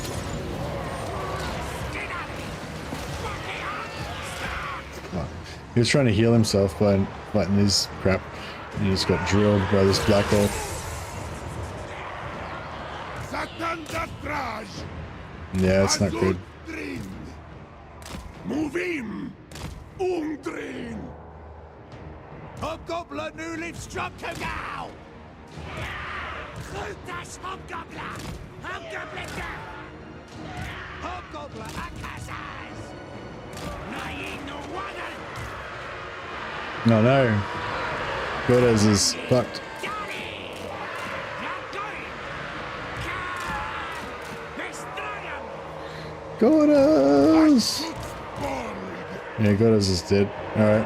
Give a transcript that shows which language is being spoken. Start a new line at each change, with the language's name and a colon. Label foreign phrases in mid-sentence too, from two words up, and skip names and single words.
English: Oh. He was trying to heal himself by fighting his crap, and he just got drilled by this black orc. Zhatan the Black! Yeah, it's not good. Drin! Movim! Ungdrin! Hobgoblin New Leaf Stromkogal! Grotax Hobgoblin! Hobgoblin down! Hobgoblin Akazaz! Nayin no Water! No. Godas is fucked. Johnny! Not going! Goddess! Yeah, Goddess is dead. Alright.